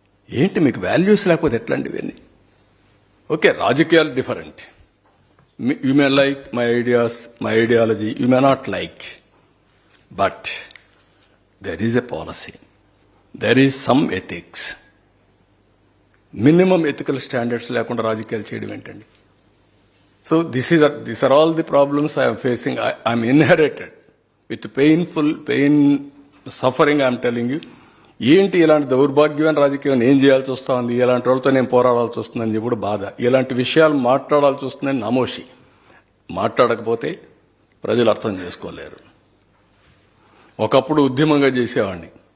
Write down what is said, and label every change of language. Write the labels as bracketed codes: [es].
[te] ఏంటి మీకు వాల్యూస్ లేకపోతే ఎట్లాంటి ఇవన్నీ? ఓకే, రాజకీయాలు different. [en] You may like my ideas, my ideology, you may not like. But there is a policy. There is some ethics. Minimum ethical standards [te] లేకుండా రాజకీయాలు చేయడం ఏంటండి? [en] So these are all the problems I am facing. I am inherited with pain, suffering. I am telling you. [te] ఏంటి ఇలాంటి దౌర్భాగ్యమైన రాజకీయం ఏం చేయాల్సి వస్తుంది, ఇలాంటి వాళ్ళతో నేను పోరాడాల్సి వస్తుందని కూడా బాధ, ఇలాంటి విషయాలు మాట్లాడాల్సి వస్తుందని నామోషి. మాట్లాడకపోతే ప్రజలు అర్థం చేసుకోలేరు. ఒకప్పుడు ఉద్యమంగా చేసేవాడిని.